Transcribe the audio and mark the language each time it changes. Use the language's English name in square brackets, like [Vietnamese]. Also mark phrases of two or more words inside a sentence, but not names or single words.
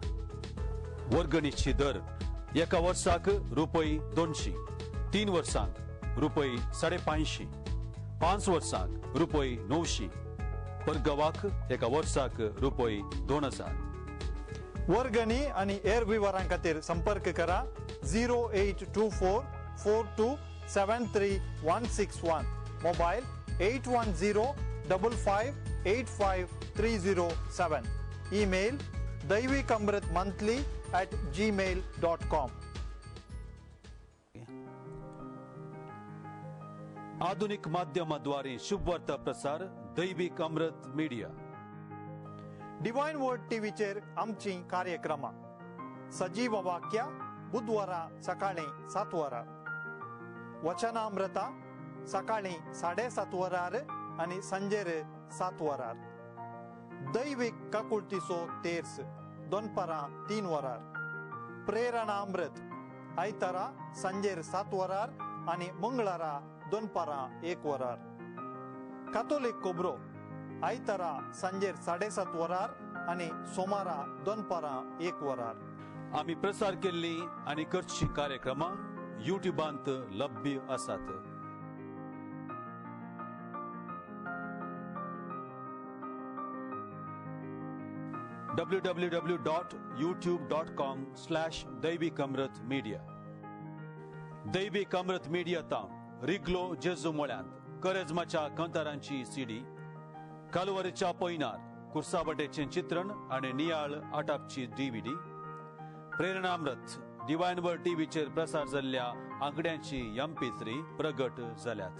[Konkani] वर्गणीची दर एका वर्साक ₹200, 3 वर्सांक ₹550, 5 वर्सांक ₹900, परगवाक एका वर्साक ₹2000. वर्गणी आनी हेर विवरां खातीर संपर्क करा 0824 42 73161, मोबायल 810 55 85 307, ईमेल daivikamritmonthly@gmail.com. आधुनिक माध्यमाद्वारे शुभवार्ता प्रसार दैविक अमृत मीडिया. डिवाइन वर्ड टीव्हीचेर आमची कार्यक्रमां सजीव वाक्य बुधवारा सकाळी 7 वरार, वचनामृता सकाळी 7:30 वरार आनी सांजेर 7 वरार, दैविक काकुळतीचो तेर्स दोनपरां 3 वरार, प्रेरणामृत आयतारा सांजेर 7 वरार आनी मंगळारा दोनपरां 1 वरार, कातोलीक खबरो आयतारा सांजेर 7:30 वरार आनी सोमारा दोनपरां 1 वरार. आमी प्रसार केल्ली आनी करची कार्यक्रमां युट्यूबांत लभ्य आसात. www.youtube.com/दैविक-अमृत-मीडिया. दैविक-अमृत मीडिया तावन रिगलो जेजू मळ्यांत करेजमाच्या कंतारांची सीडी, कालवारीच्या पयनार कुर्साबटेचें चित्रण आनी नियाळ आटापची DVD, प्रेरणामृत डिवायन वर्ल्ड टीव्हीचेर प्रसार जाल्ल्या आंकड्यांची MP3 प्रगट जाल्यात.